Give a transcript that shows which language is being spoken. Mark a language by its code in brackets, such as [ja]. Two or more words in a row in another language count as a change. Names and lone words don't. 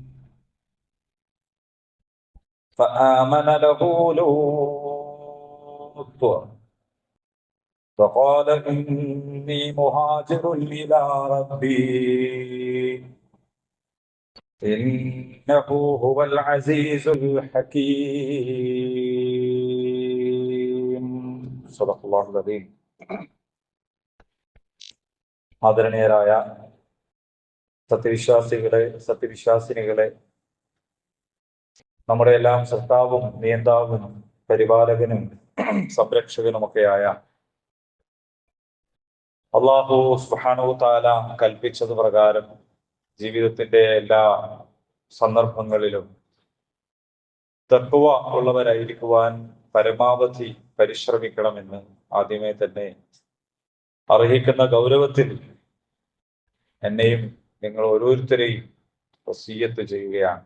[ar] فآمن له لوط فقال إني مهاجر إلى ربي إنه هو العزيز الحكيم. صدق الله العظيم. [ml] ആദരണീയരായ സത്യവിശ്വാസിനികളെ, നമ്മുടെ എല്ലാം സൃഷ്ടാവും നിയന്താവും പരിപാലകനും സംരക്ഷകനുമൊക്കെയായ [ar] الله سبحانه تعالى [ml] കൽപ്പിച്ചത് പ്രകാരം ജീവിതത്തിന്റെ എല്ലാ സന്ദർഭങ്ങളിലും തഖ്വ ഉള്ളവരായിരിക്കുവാൻ പരമാവധി പരിശ്രമിക്കണമെന്ന് ആദ്യമേ തന്നെ അർഹിക്കുന്ന ഗൗരവത്തിൽ എന്നെയും നിങ്ങൾ ഓരോരുത്തരെയും വസിയ്യത്ത് ചെയ്യുകയാണ്.